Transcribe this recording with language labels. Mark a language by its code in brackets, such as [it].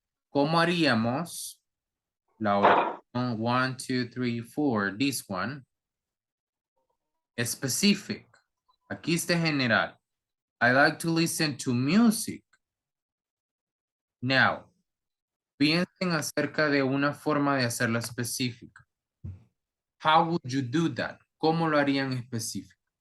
[es] ¿Cómo haríamos la oración 1, 2, 3, 4, [en] this one? [es] Specific. Aquí está general. [en] I like to listen to music. Now, [es] piensen acerca de una forma de hacerla específica. [en] How would you do that? [es] ¿Cómo lo harían específico?